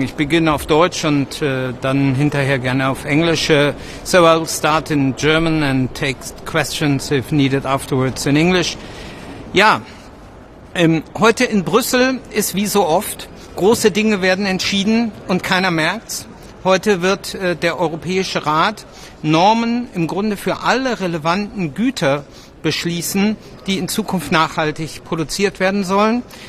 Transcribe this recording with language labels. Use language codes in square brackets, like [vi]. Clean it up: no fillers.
[de] Ich beginne auf Deutsch und dann hinterher gerne auf Englisch. [en] So I'll start in German and take questions if needed afterwards in English. [de] Ja, heute in Brüssel ist wie so oft, große Dinge werden entschieden und keiner merkt's. Heute wird der Europäische Rat Normen im Grunde für alle relevanten Güter beschließen, die in Zukunft nachhaltig produziert werden sollen.